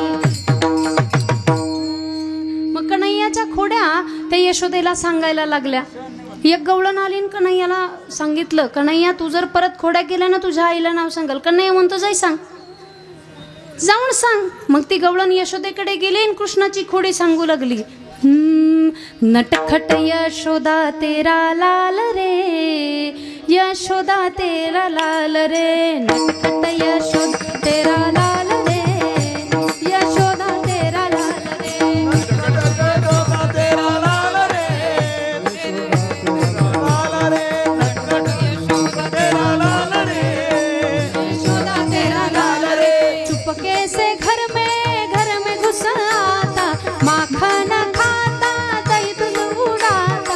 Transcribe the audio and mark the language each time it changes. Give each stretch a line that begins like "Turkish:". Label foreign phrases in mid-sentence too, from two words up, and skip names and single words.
Marathi: मग कन्हैयाच्या खोड्या त्या यशोदेला सांगायला लागल्या. एक गवळण आली आणि कन्हैयाला सांगितलं, कन्हैया तू जर परत खोड्या केल्या ना तुझ्या आईला नाव सांगाल. कन्हैया म्हणतो जाई सांग, जाऊन सांग. मग ती गवळण यशोदेकडे गेली आणि कृष्णाची खोडी सांगू लागली.
Hindi: नटखट यशोदा तेरा लाल रे, यशोदा तेरा लाल रे, नटखट यशोदा तेरा लाल रे, यशोदा तेरा लाल रे. चुपके से घर में घुस आता, माखन खाता दही दूध उड़ाता.